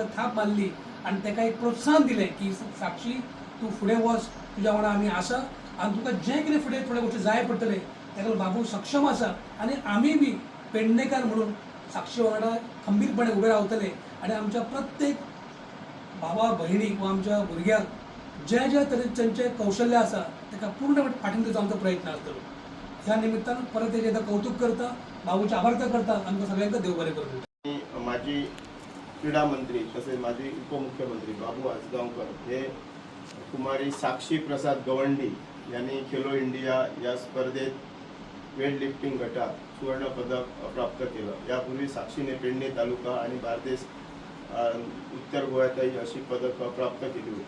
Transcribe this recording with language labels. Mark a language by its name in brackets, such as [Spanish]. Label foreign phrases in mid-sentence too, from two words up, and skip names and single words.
[Konkani] थाप मारली आणि ताका एक प्रोत्साहन दिलें की साक्षी तूं फुडें वच, तुज्या वांगडा आमी आसा आणि तुका जें कितें फुडें थोड्या गोश्टी जाय पडटले ताका बाबू सक्षम आसा आणि आमी बी पेडणेकार म्हणून साक्षी वांगडा खंबीरपणे उबे रावतले आणि आमच्या प्रत्येक भावा भयणीक वा आमच्या भुरग्यांक ज्या तरेन तेंचें कौशल्य आसा ताका पूर्ण फाटीं दिवचो आमचो प्रयत्न आसतलो. ह्या निमित्तान परत एकदा कौतुक करता, बाबूचे आभार करता, आमकां सगळ्यांक देव बरें करूं. [Marathi] माजी क्रीडा मंत्री तसेच माजी उपमुख्यमंत्री बाबू आजगावकर हे कुमारी साक्षी प्रसाद गवंडी यांनी खेलो इंडिया या स्पर्धेत [English] weight lifting [Marathi] गटात सुवर्ण पदक प्राप्त केलं. यापूर्वी साक्षीने पेडणे तालुका आणि बार्देस उत्तर गोव्यातही अशी पदक प्राप्त केली होती.